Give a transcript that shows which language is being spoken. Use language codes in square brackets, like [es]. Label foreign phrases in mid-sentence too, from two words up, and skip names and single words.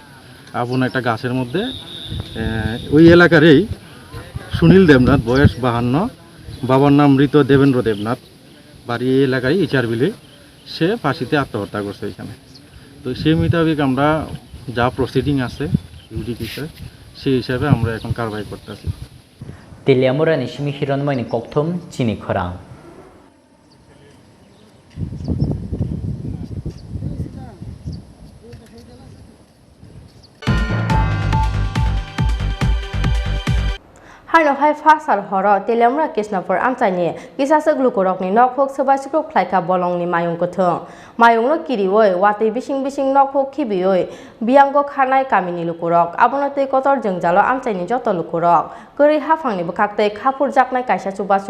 [bn] আবনা একটা গাছের মধ্যে ওই এলাকারই সুনীল দেবনাথ, বয়স 52, বাবার নাম মৃত দেবেন্দ্র দেবনাথ, বাড়ি এই এলাকায় ইচারবিলে, সে ফাঁসিতে আত্মহত্যা করছে এখানে। তো সেই মোতাবেক আমরা যা প্রসিডিং আছে ইউডি বিষয়, সেই হিসাবে আমরা এখন কারবাই করতেছি। [trp] Teliamura ni simi hironmoi ni kokthum Chini Khorang. Haino hai fasal horo Teliamura Kisnapur amchani kisasa glukorok ni nokhok sabasiko khlaika bolong ni mayung kothong mayung no kirioi wati bising nokhok khibioi biango khanai kamini lukorok abonate kotor jengjalo amchani joto lukorok kori hafangni bkhakte khapur jaknai kaisa chubachu